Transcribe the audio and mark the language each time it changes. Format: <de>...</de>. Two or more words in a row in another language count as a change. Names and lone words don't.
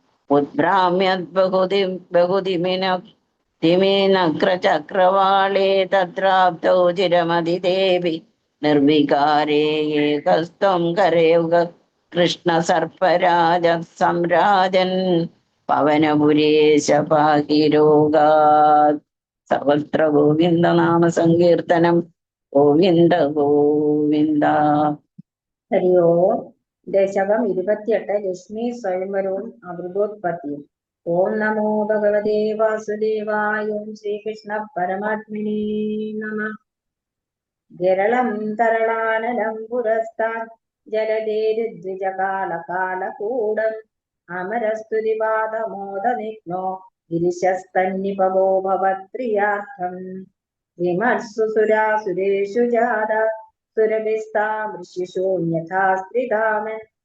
<sa>बहुदिमिनक्रचक्रवाळे तत्राप्तौ चिरमदिदेवि निर्विकारे एकस्त्वं करयुग कृष्ण सर्पराज सम्राजन् पवनपुरेश पाहिरोगात् सर्वत्र गोविन्द नाम सङ्कीर्तनं गोविन्द गोविन्द ഹരി ഓം.</sa> <ml>ദശകം 28 ലക്ഷ്മി സ്വയംവരവും അമൃതോത്പത്തിയും.</ml> <sa>ഓം നമോ ഭഗവതേ വാസുദേവായ. ഓം ശ്രീകൃഷ്ണ പരമാത്മനേ നമ. ഗരളം തരളാനലം പുരസ്താത് ജലധേരുദ്വിജകാലകാലകൂടം അമരസ്തുതിപാദമോദനിഘ്നോ ഗിരിശസ്തന്നിപവോ ഭവത്പ്രിയാർത്ഥം വിമർശു സുരാസുരേഷു ജാത സുരഭിസ്താമൃഷിശൂന്യഥാ സ്ത്രിധാമൻ</sa>